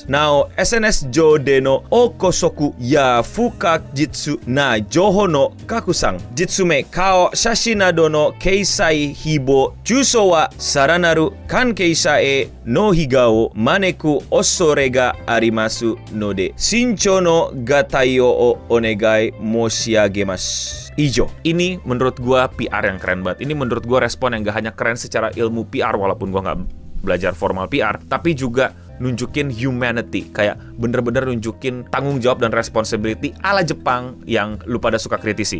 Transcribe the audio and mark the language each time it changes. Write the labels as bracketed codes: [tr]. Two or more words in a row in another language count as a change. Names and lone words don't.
[ja] なお、SNS 上での憶測や不確実な情報の拡散、実名、顔、写真などの掲載、誹謗、中傷はさらなる関係者への被害を招く恐れがありますので、慎重のご対応をお願い申し上げます。Ijo. [id] Ini menurut gua PR yang keren banget. Ini menurut gua respon yang gak hanya keren secara ilmu PR, walaupun gua gak belajar formal PR, tapi juga nunjukin humanity, kayak bener-bener nunjukin tanggung jawab dan responsibility ala Jepang yang lu pada suka kritisi.